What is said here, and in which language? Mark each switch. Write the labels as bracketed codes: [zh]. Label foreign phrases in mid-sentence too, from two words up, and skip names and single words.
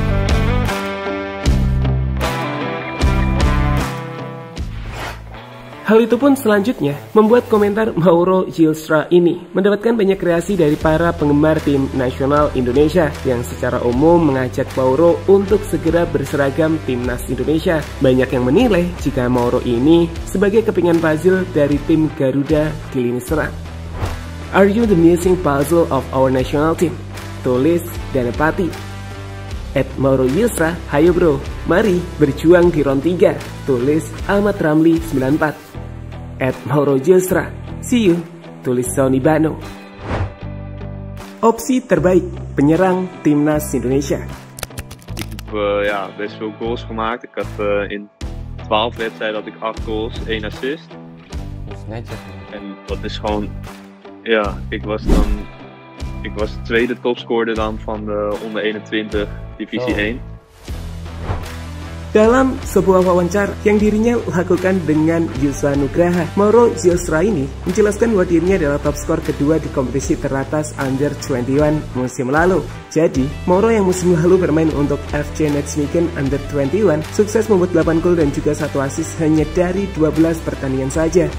[id] Hal itu pun selanjutnya membuat komentar Mauro Zylstra ini mendapatkan banyak reaksi dari para penggemar tim nasional Indonesia yang secara umum mengajak Mauro untuk segera berseragam timnas Indonesia. Banyak yang menilai jika Mauro ini sebagai kepingan puzzle dari tim Garuda di lini serang. [en] Are you the missing puzzle of our national team? [id] Tulis Danapati. @Mauro Zylstra, hayo bro, mari berjuang di round 3. Tulis Ahmad Ramli 94. @Mauro Zylstra, [en] see you. [id] Tulis Sonny Bano. Opsi terbaik penyerang timnas Indonesia. [nl] Ik heb best veel goals gemaakt. Ik had in 12 wedstrijden had ik 8 goals, 1 assist. Dat is netjes. En dat is gewoon, ik was de tweede topscorer dan van de onder 21 divisie 1. [id] Dalam sebuah wawancara yang dirinya lakukan dengan Yusa Nugraha, Mauro Zylstra ini menjelaskan bahwa dirinya adalah top skor kedua di kompetisi teratas Under 21 musim lalu. Jadi, Mauro yang musim lalu bermain untuk FC Nijmegen Under 21 sukses membuat 8 gol dan juga 1 assist hanya dari 12 pertandingan saja.